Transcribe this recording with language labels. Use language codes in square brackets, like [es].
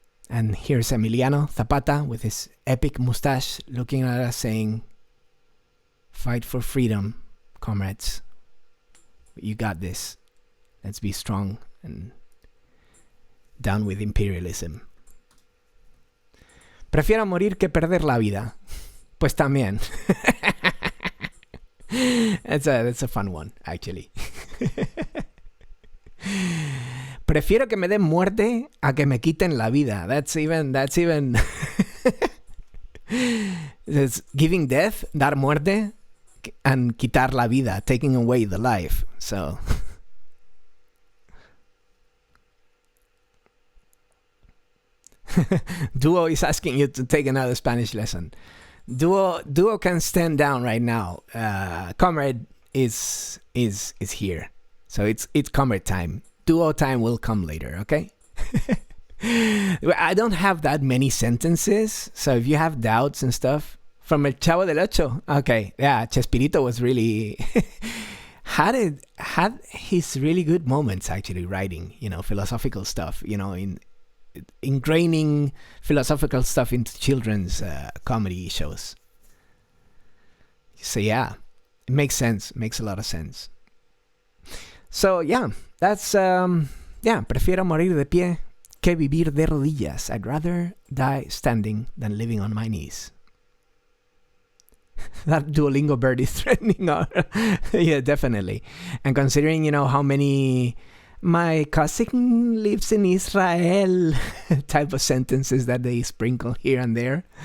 [en] And here's Emiliano Zapata with his epic mustache looking at us saying, fight for freedom, comrades. You got this. Let's be strong and down with imperialism. [es] Prefiero morir que perder la vida. Pues también. [en] That's a fun one, actually. [es] Prefiero que me den muerte a que me quiten la vida. [en] That's even it's giving death, [es] dar muerte, [en] and [es] quitar la vida, [en] taking away the life. So Duo is asking you to take another Spanish lesson. Duo can stand down right now. Comrade is here. So it's comer time. Duo time will come later, okay? I don't have that many sentences, so if you have doubts and stuff, from El Chavo del Ocho, okay, yeah, Chespirito was really had his really good moments actually writing, philosophical stuff, in ingraining philosophical stuff into children's comedy shows. So yeah, it makes sense, makes a lot of sense. So yeah, that's [es] prefiero morir de pie que vivir de rodillas. [en] I'd rather die standing than living on my knees. That Duolingo bird is threatening. Yeah, definitely. And considering, how many my cousin lives in Israel type of sentences that they sprinkle here and there.